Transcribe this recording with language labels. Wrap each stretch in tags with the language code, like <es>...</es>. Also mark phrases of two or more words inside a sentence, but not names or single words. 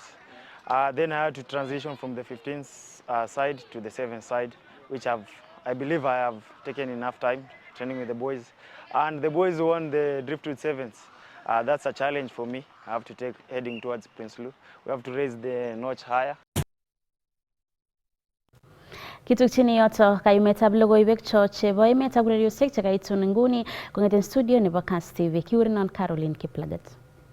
<en>Then I had to transition from the 15th side to the 7th side, which I believe I have taken enough time training with the boys. And the boys won the Driftwood Sevens. That's a challenge for me. I have to take heading towards Prince Lou. We have to raise the notch higher.</en> <kln>Kitukchini yoto kayumetab logoiwek cho chebo emetab ureriosiek chekaitun nguni kong'eten studio nebo Kass TV. Kiurinon Caroline Kiplagat.</kln>